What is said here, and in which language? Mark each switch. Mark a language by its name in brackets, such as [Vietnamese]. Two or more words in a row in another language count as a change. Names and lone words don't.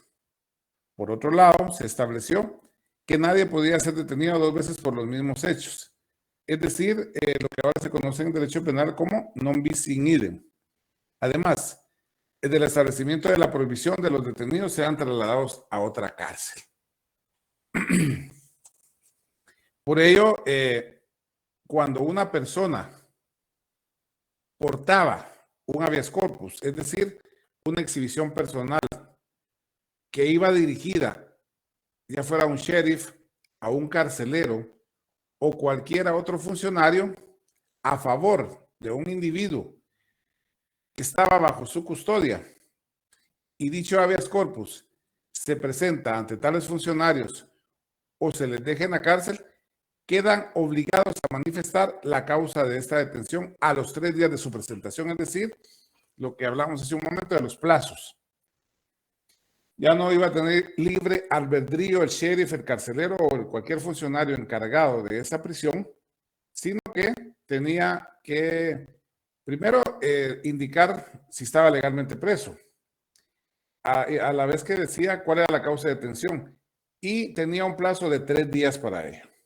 [Spanish] Por otro lado, se estableció que nadie podía ser detenido dos veces por los mismos hechos, es decir, lo que ahora se conoce en derecho penal como [Latin] non bis in idem. [Spanish] Además, del establecimiento de la prohibición de los detenidos sean trasladados a otra cárcel. Por ello, cuando una persona portaba un [Latin] habeas corpus, [Spanish] es decir, una exhibición personal que iba dirigida, ya fuera a un sheriff, a un carcelero o cualquier otro funcionario, a favor de un individuo que estaba bajo su custodia, y dicho [Latin] habeas corpus [Spanish] se presenta ante tales funcionarios o se les deja en la cárcel, quedan obligados a manifestar la causa de esta detención a los 3 días de su presentación, es decir, lo que hablamos hace un momento de los plazos. Ya no iba a tener libre albedrío el sheriff, el carcelero o cualquier funcionario encargado de esa prisión, sino que tenía que primero indicar si estaba legalmente preso, a la vez que decía cuál era la causa de detención, y tenía un plazo de 3 días para ello.